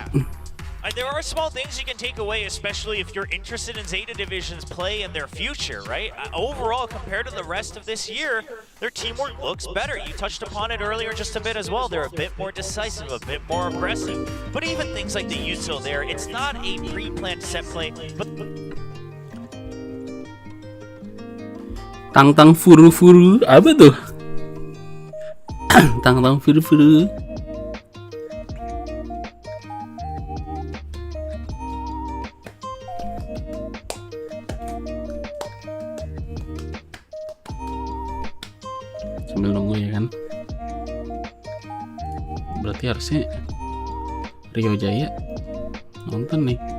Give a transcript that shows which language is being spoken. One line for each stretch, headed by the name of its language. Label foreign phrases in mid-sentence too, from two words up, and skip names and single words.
English: There are small things you can take away, especially if you're interested in Zeta Division's play and their future, right? Overall, compared to the rest of this year, their teamwork looks better. You touched upon it earlier just a bit as well. They're a bit more decisive, a bit more aggressive. But even things like the util there, it's not a pre-planned set play, but... Tang-tang furu-furu.
Indonesian: Apa tuh? Tang-tang furu-furu. Sambil nunggu ya kan. Berarti harusnya Rio Jaya nonton nih.